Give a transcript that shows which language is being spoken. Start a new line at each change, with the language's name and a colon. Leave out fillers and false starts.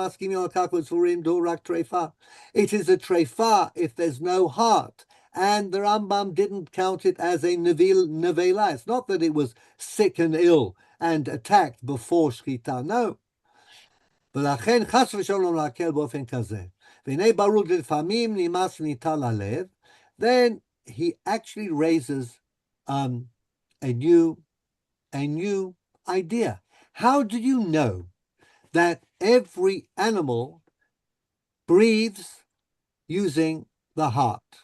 English: It is a trefa if there's no heart. And the Rambam didn't count it as a nevela. It's not that it was sick and ill and attacked before shchita. No.
Hebrew: ולכן חס ושלום להקל באופן כזה. והנה ברור לפעמים נמאס ניטל הלב.
English: Then he actually raises a new idea. How do you know that every animal breathes using the heart?